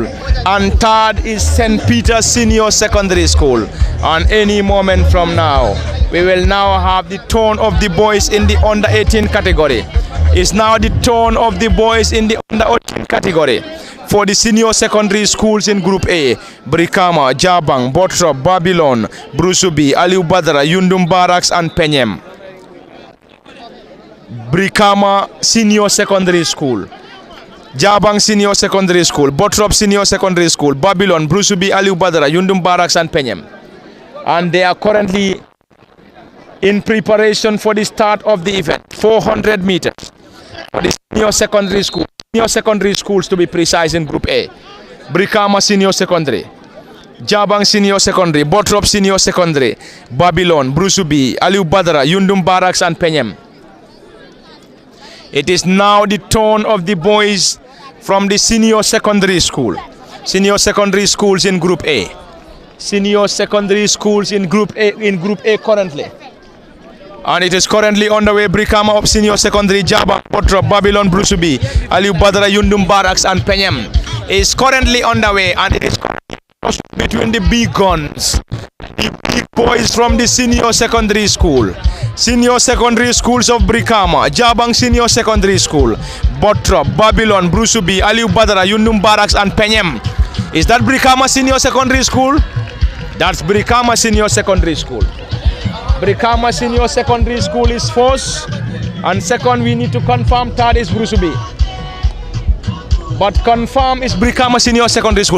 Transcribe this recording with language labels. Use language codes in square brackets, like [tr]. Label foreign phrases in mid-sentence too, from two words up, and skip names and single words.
[en] And third is St. Peter's Senior Secondary School. And any moment from now, we will now have the turn of the boys in the under 18 category. It's now the turn of the boys in the under 18 category for the senior secondary schools in Group A. Brikama, Jabang, Bottrop, Babylon, Brusubi, Aliu Badara, Yundum Barracks, and Penyem. Brikama Senior Secondary School, Jabang Senior Secondary School, Bottrop Senior Secondary School, Babylon, Brusubi, Aliu Badara, Yundum Barracks, and Penyem. And they are currently in preparation for the start of the event, 400 meters for the senior secondary school. Senior secondary schools to be precise in Group A. Brikama Senior Secondary, Jabang Senior Secondary, Bottrop Senior Secondary, Babylon, Brusubi, Aliu Badara, Yundum Barracks, and Penyem. It is now the turn of the boys from the senior secondary school. Senior secondary schools in Group A. Senior secondary schools in Group A currently. And it is currently underway. Brikama of Senior Secondary, Jabang, Bottrop, Babylon, Brusubi, Aliu Badara, Yundum Barracks, and Penyem is currently underway, and it is between the big guns, the big boys from the senior secondary school. Senior secondary schools of Brikama, Jabang Senior Secondary School, Bottrop, Babylon, Brusubi, Aliu Badara, Yundum Barracks, and Penyem. Is that Brikama Senior Secondary School? That's Brikama Senior Secondary School. Brikama Senior Secondary School is first, and second we need to confirm, third is Brusubi. But confirm is Brikama Senior Secondary School.